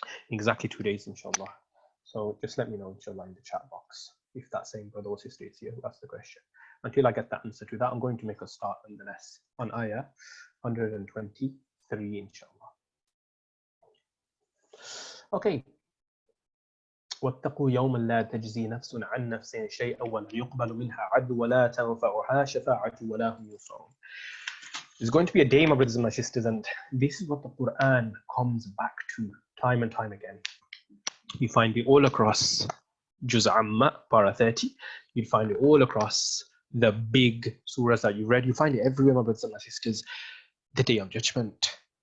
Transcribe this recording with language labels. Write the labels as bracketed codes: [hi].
[en] Exactly 2 days, inshallah. So just let me know, inshallah, in the chat box, if that same brother or sister is here who asked the question. Until I get that answer to that, I'm going to make a start nonetheless on ayah 123, inshallah. Okay. [ar] واتقوا يوما لا تجزي نفس عن نفس شيئا ولا يقبل منها عدل ولا تنفعها شفاعة ولا هم ينصرون. [en] There's going to be a day, my brothers and my sisters, and this is what the Quran comes back to time and time again. You find it all across Juz Amma, para 30. You find it all across the big surahs that you read. You find it everywhere, my brothers and my sisters. The Day of Judgment.